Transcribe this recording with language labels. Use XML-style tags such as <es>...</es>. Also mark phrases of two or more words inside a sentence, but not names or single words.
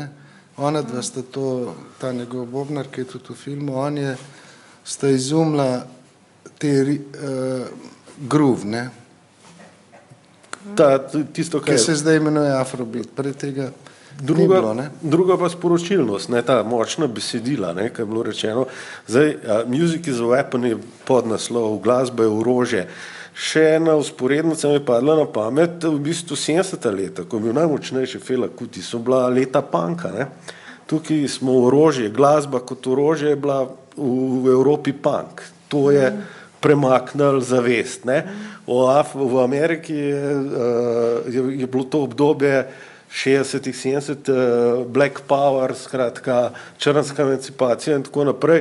<sl>Ona dva sta to, ta njegov bobnar, ki je tudi v filmu, sta izumila te groove, ne. Tisto, ki se zdaj imenuje afrobeat, pred tega Druga pa sporočilnost, ne, ta močna besedila, ne, kaj je bilo rečeno. Zdaj,</sl> <en>music is a weapon</en> <sl>je podnaslov, glasba je orožje. Še ena vzporednica mi je padla na pamet, v bistvu 70. leta, ko je bil najmočnejši Fela Kuti, so bila leta punka, ne. Tukaj smo orožje, glasba kot orožje je bila v Evropi punk. To je premaknili zavest, ne. V Ameriki je bilo to obdobje 60-ih, 70, Black Power, skratka, črnska emancipacija in tako naprej.</sl>